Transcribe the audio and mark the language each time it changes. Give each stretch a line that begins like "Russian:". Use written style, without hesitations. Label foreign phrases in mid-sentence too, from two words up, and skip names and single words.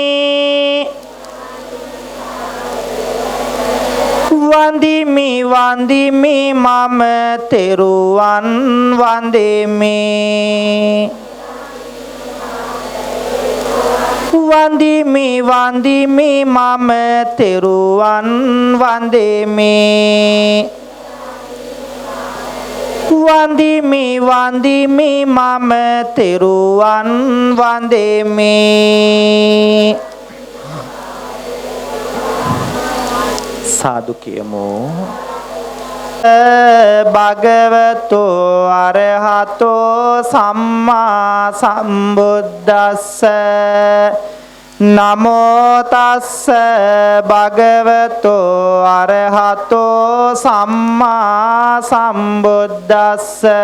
Sinhala: වඳිමි වඳිමි මම තෙරුවන් වඳිමි වඳිමි වඳිමි මම තෙරුවන් වඳිමි වඳිමි වඳිමි මම තෙරුවන් වඳිමි සාදු කියමු
Pali: භගවතෝ අරහතෝ සම්මා සම්බුද්දස්ස නමෝ තස්ස භගවතෝ අරහතෝ සම්මා සම්බුද්දස්ස